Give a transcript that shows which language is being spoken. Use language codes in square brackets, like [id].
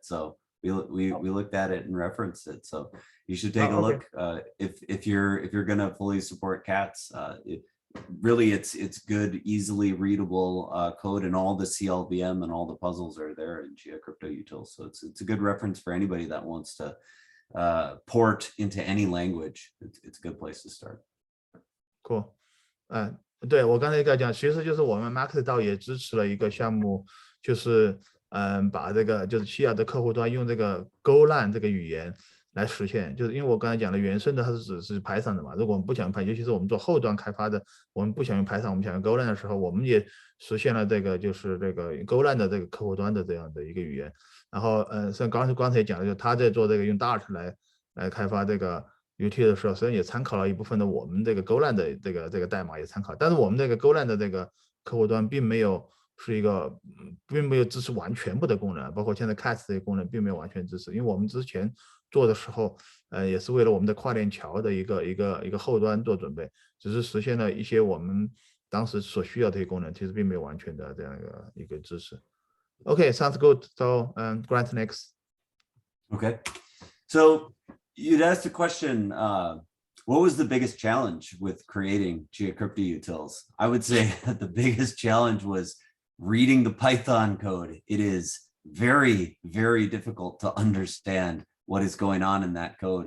[en] So we looked at it and referenced it. So you should take a look if you're gonna fully support cats. Really, it's good, easily readable code, and all the CLVM and all the puzzles are there in Geocrypto Utils. So it's a good reference for anybody that wants to port into any language. It's a good place to start. Cool. [zh] 对，我刚才在讲，其实就是我们 MaxiDAO 也支持了一个项目，就是把这个就是Chia的客户端用这个 Golang 这个语言来实现，就是因为我刚才讲的原生的它是只是 Python 的嘛，如果我们不想用 Python，尤其是我们做后端开发的，我们不想用 Python， 我们想用 Golang 的时候，我们也实现了这个就是这个 Golang 的这个客户端的这样的一个语言。然后像刚才讲的，就是他在做这个用 Dart 来开发这个 Utils 的时候，实际上也参考了一部分的我们这个 Golang 的这个代码也参考，但是我们这个 Golang 的这个客户端并没有支持全部的功能，包括现在 Cats 这些功能并没有完全支持，因为我们之前做的时候，也是为了我们的跨链桥的一个后端做准备，只是实现了一些我们当时所需要的一些功能，其实并没有完全的这样一个支持。 [en] Okay, sounds good. So Grant next. Okay, so you'd asked a question, what was the biggest challenge with creating Geocrypto Utils? I would say that the biggest challenge was reading the Python code. It is very, very difficult to understand what is going on in that code.